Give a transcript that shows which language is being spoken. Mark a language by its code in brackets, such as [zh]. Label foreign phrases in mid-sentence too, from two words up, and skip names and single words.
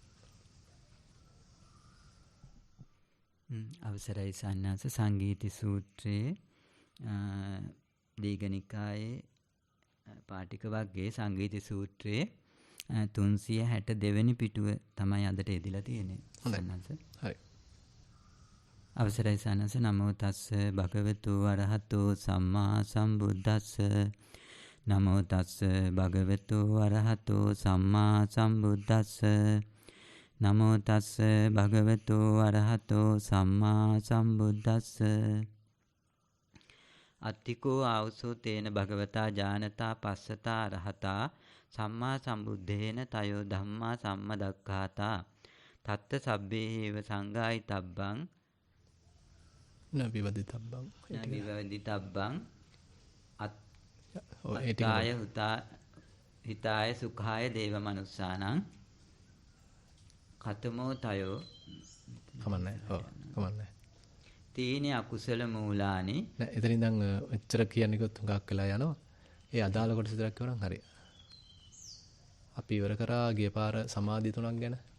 [si] අවසරයි සන්නාස. සංගීති සූත්‍රයේ දීඝනිකායේ පාටික වර්ගයේ සංගීති සූත්‍රයේ 362 වෙනි පිටුව තමයි අදට එදිලා තියෙන්නේ. සන්නාස. හරි. අවසරයි සන්නාස. [pi] නමෝ තස්ස භගවතු අරහතෝ සම්මා සම්බුද්දස්ස. නමෝ තස්ස භගවතු අරහතෝ සම්මා සම්බුද්දස්ස. නමෝ තස්ස භගවතු අරහතෝ සම්මා සම්බුද්දස්ස. අත්තිකෝ ආවසෝ තේන භගවතා ඥානතා පස්සතා අරහතා සම්මා සම්බුද්ධේන තයෝ ධම්මා සම්මදක්ඛාතා තත්ත සබ්බේව සංගායිතබ්බං නවිවදිතබ්බං අත්තාය හිතාය සුඛාය දේව මනුස්සානං කතමෝ තයෝ [si] කමන්නේ. ඔව් කමන්නේ. [pi] තීන අකුසල මූලානි. [si] නෑ එතන ඉඳන් එච්චර කියන්නේකොත් හුඟක් වෙලා යනවා. ඒ අදාළ කොටස විතරක් කියවනම් හරි. අපි ඉවර කරා ගිය පාර සමාධි තුනක් ගැන.